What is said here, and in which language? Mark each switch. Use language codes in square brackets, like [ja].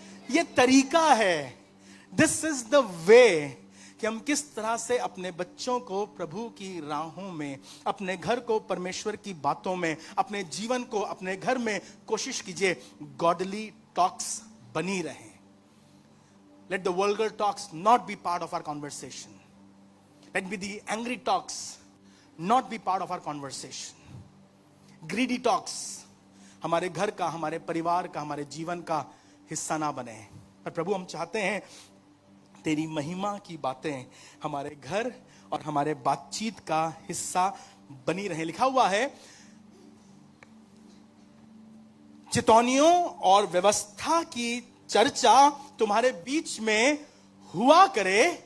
[hi] ये तरीका है, [en] this is the way [hi] कि हम किस तरह से अपने बच्चों को प्रभु की राहों में, अपने घर को परमेश्वर की बातों में, अपने जीवन को अपने घर में कोशिश कीजिए [en] godly talks [hi] बनी रहे। [en] Let the vulgar talks not be part of our conversation. Let be the angry talks not be part of our conversation. Greedy talks [hi] हमारे घर का, हमारे परिवार का, हमारे जीवन का हिस्सा ना बने। पर प्रभु हम चाहते हैं तेरी महिमा की बातें हमारे घर और हमारे बातचीत का हिस्सा बनी रहे। लिखा हुआ है चितौनियों और व्यवस्था की चर्चा तुम्हारे बीच में हुआ करे,